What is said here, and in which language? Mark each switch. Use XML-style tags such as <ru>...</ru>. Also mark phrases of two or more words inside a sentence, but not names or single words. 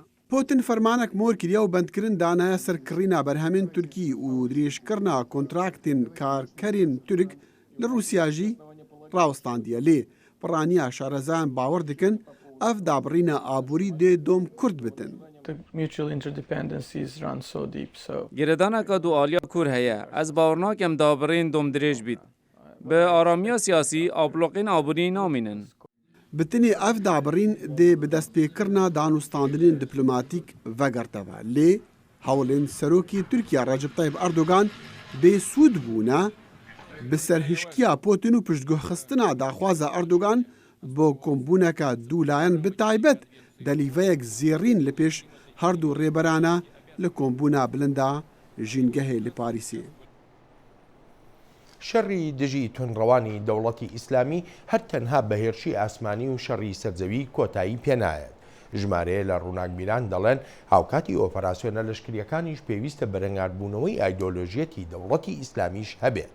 <ku>Putin fermanek mor kiriye û bendkirin danaya ser kirîna berhemên Tirkî û dirêjkirina kontraktên karkerên Tirk li Rûsya jî rawistandiye. Lê piraniya şarezayan bawer dikin ev dabirîna aborî dê dom Kurd bitin.</ku> <en>The mutual interdependencies run so deep, so</en> <ku>Giredaneka du aliya kur heye. Ez bawer nakim dabirên dom dirêj bît. Bi aramiya siyasî avloqên aborî namînin. Bitinê ev dabirîn dê bi destpêkirina danûstandinên dîplomatîk vegerteve. Lê hewlên Serokê Tirkiye Recep Tayyip Erdogan bêsûd bûne bi serhişkiya Putin û piştguhxistina daxwaza Erdogan bo kombûneka dûlayan bi taybet delîveyek zêrîn li pêş herdû rêberana li kombûna bilinda jîngehê li Parîsê.</ku> <ckb>شەڕی دژی تونڕەوانی دەوڵەتی ئیسلامی هەر تەنها بەهێرشی ئاسمانی و شەڕی سەرزەوی کۆتایی پێنایەت. ژمارەیە لە ڕووناکبیران دەڵێن هاوکاتی ئۆپەراسیۆنە لەشکریەکانیش پێویستە بەرەنگاربوونەوەی ئایدۆلۆژیەتی دەوڵەتی ئیسلامیش هەبێت.</ckb>